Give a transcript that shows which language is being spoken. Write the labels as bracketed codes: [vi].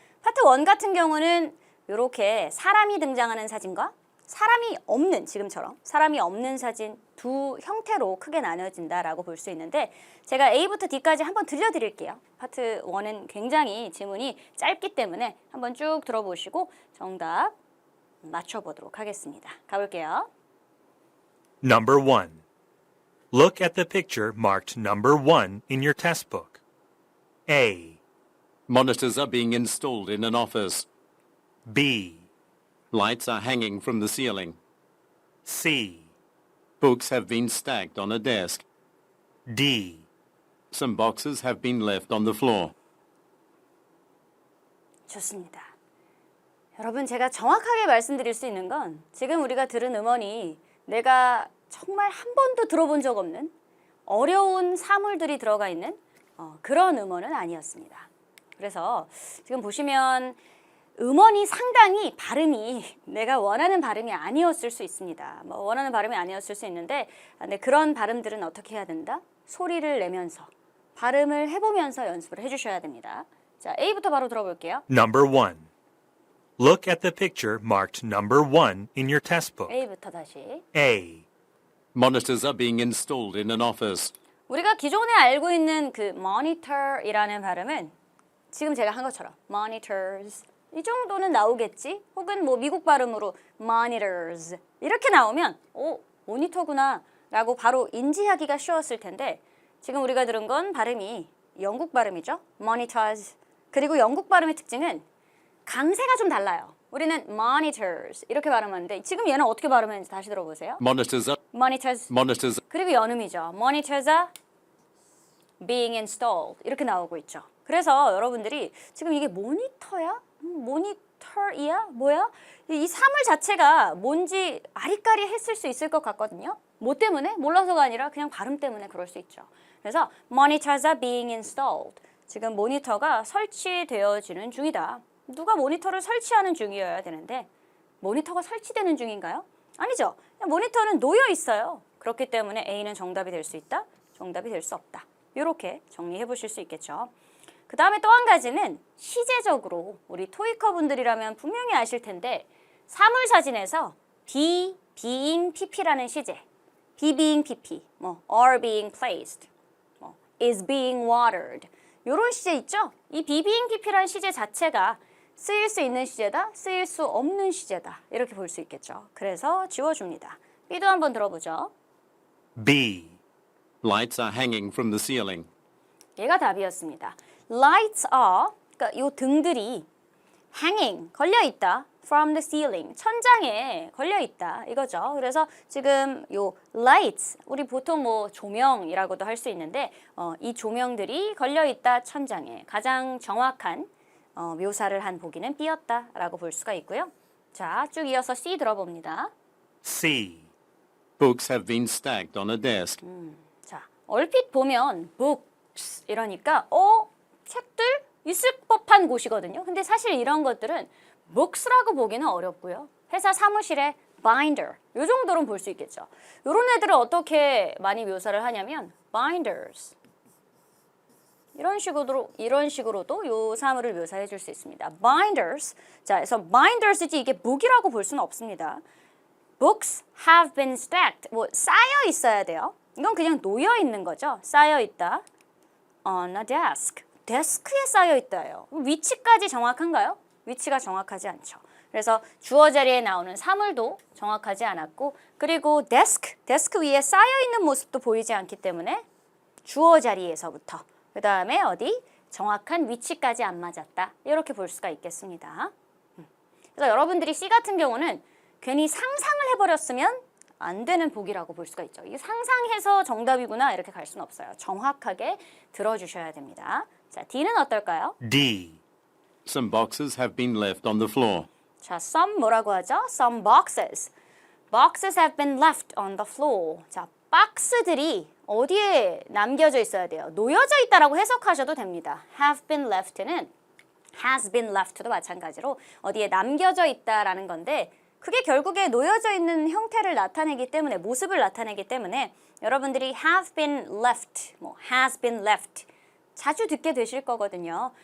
[ko] 파트 1 같은 경우는 이렇게 사람이 등장하는 사진과 사람이 없는, 지금처럼 사람이 없는 사진 두 형태로 크게 나눠진다라고 볼 수 있는데 제가 A부터 D까지 한번 들려드릴게요. 파트 1은 굉장히 지문이 짧기 때문에 한번 쭉 들어보시고 정답 맞춰보도록 하겠습니다. 가볼게요. [en] Number 1. Look at the picture marked number 1 in your test book. A. Monitors are being installed in an office. B. Lights are hanging from the ceiling. C. Books have been stacked on a desk. D. Some boxes have been left on the floor. [ko] 좋습니다. 여러분 제가 정확하게 말씀드릴 수 있는 건 지금 우리가 들은 음원이 내가 정말 한 번도 들어본 적 없는 어려운 사물들이 들어가 있는 그런 음원은 아니었습니다. 그래서 지금 보시면 음원이 상당히 발음이 내가 원하는 발음이 아니었을 수 있습니다. 뭐 원하는 발음이 아니었을 수 있는데 근데 그런 발음들은 어떻게 해야 된다? 소리를 내면서 발음을 해보면서 연습을 해주셔야 됩니다. 자, A부터 바로 들어볼게요. [en] Number 1. Look at the picture marked number 1 in your test book. [ko] A부터 다시. [en] A. Monitors are being installed in an office. [ko] 우리가 기존에 알고 있는 그 monitor이라는 발음은 지금 제가 한 것처럼 monitors 이 정도는 나오겠지? 혹은 뭐 미국 발음으로 monitors 이렇게 나오면 모니터구나 라고 바로 인지하기가 쉬웠을 텐데 지금 우리가 들은 건 발음이 영국 발음이죠. [en] monitors. [ko] 그리고 영국 발음의 특징은 강세가 좀 달라요. 우리는 monitors 이렇게 발음하는데 지금 얘는 어떻게 발음하는지 다시 들어보세요. [en] Monitors are [ko] monitors. 그리고 연음이죠. [en] monitors are being installed [ko] 이렇게 나오고 있죠. 그래서 여러분들이 지금 이게 모니터야? 모니터이야? 뭐야? 이 사물 자체가 뭔지 아리까리 했을 수 있을 것 같거든요. 뭐 때문에? 몰라서가 아니라 그냥 발음 때문에 그럴 수 있죠. [en] 그래서 monitors are being installed. [ko] 지금 모니터가 설치되어지는 중이다. 누가 모니터를 설치하는 중이어야 되는데 모니터가 설치되는 중인가요? 아니죠. 모니터는 놓여 있어요. 그렇기 때문에 A는 정답이 될 수 있다. 정답이 될 수 없다. 이렇게 정리해 보실 수 있겠죠. 그 다음에 또 한 가지는 시제적으로 우리 토익커 분들이라면 분명히 아실 텐데 사물 사진에서 be, being, pp라는 시제 be being pp, 뭐 [en] are being placed, [ko] 뭐 [en] is being watered [ko] 이런 시제 있죠? 이 be being pp라는 시제 자체가 쓰일 수 있는 시제다, 쓰일 수 없는 시제다 이렇게 볼 수 있겠죠. 그래서 지워줍니다. B도 한번 들어보죠. [en] B. lights are hanging from the ceiling. [ko] 얘가 답이었습니다. [en] Lights are, [ko] 그러니까 요 등들이 [en] hanging, [ko] 걸려있다. [en] From the ceiling, [ko] 천장에 걸려있다. 이거죠. 그래서 지금 요 lights, 우리 보통 뭐 조명이라고도 할 수 있는데 이 조명들이 걸려있다 천장에 가장 정확한 묘사를 한 보기는 B였다라고 볼 수가 있고요. 자, 쭉 이어서 C 들어봅니다. [en] C. Books have been stacked on a desk. [ko] 자, 얼핏 보면 books 이러니까 책들 있을 법한 곳이거든요. 근데 사실 이런 것들은 books라고 보기는 어렵고요. 회사 사무실에 binder 요 정도로는 볼 수 있겠죠. 요런 애들을 어떻게 많이 묘사를 하냐면 binders 이런 식으로도 요 사물을 묘사해 줄 수 있습니다. [en] binders. [ko] 자, 그래서 binders지 이게 book이라고 볼 수는 없습니다. [en] Books have been stacked. [ko] 뭐 쌓여 있어야 돼요. 이건 그냥 놓여 있는 거죠. 쌓여 있다. [en] On a desk. [ko] 데스크에 쌓여 있다예요. 위치까지 정확한가요? 위치가 정확하지 않죠. 그래서 주어 자리에 나오는 사물도 정확하지 않았고, 그리고 데스크 위에 쌓여 있는 모습도 보이지 않기 때문에 주어 자리에서부터 그 다음에 어디 정확한 위치까지 안 맞았다. 이렇게 볼 수가 있겠습니다. 그래서 여러분들이 C 같은 경우는 괜히 상상을 해버렸으면 안 되는 보기라고 볼 수가 있죠. 이게 상상해서 정답이구나 이렇게 갈 수는 없어요. 정확하게 들어주셔야 됩니다. 자, D는 어떨까요? [en] D. Some boxes have been left on the floor. [ko] 자, some 뭐라고 하죠? [en] Some boxes. Boxes have been left on the floor. [ko] 자, 박스들이 어디에 남겨져 있어야 돼요? 놓여져 있다라고 해석하셔도 됩니다. [en] have been left [ko] 는 [en] has been left [ko] 도 마찬가지로 어디에 남겨져 있다라는 건데 그게 결국에 놓여져 있는 형태를 나타내기 때문에 모습을 나타내기 때문에 여러분들이 have been left, 뭐 has been left 자주 듣게 되실 거거든요.